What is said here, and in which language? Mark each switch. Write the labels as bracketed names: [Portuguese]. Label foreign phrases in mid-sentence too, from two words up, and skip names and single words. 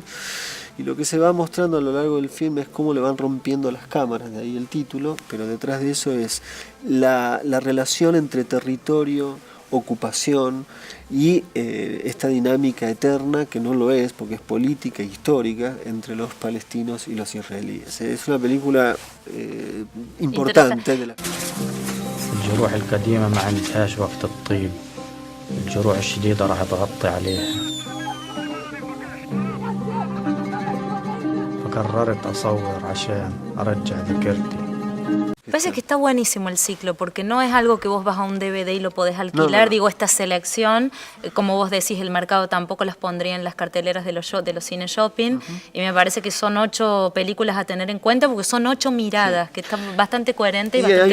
[Spanish] Y lo que se va mostrando a lo largo del filme es cómo le van rompiendo las cámaras, de ahí el título, pero detrás de eso es la relación entre territorio, ocupación y esta dinámica eterna, que no lo es porque es política e histórica, entre los palestinos y los israelíes. Es una película importante. [Arabic] الجروح القديمة ما عندهاش وقت الطيب. الجروح الشديدة راح تغطي عليها. فقررت أصور عشان أرجع ذاكرتي. [Spanish] Parece que está buenísimo el ciclo, porque no es algo que vos vas a un DVD y lo podés alquilar. No. Digo, esta selección, como vos decís, el mercado tampoco las pondría en las carteleras de los cine shopping. Y me parece que son 8 películas a tener en cuenta, porque son 8 miradas, que están bastante coherentes y bastante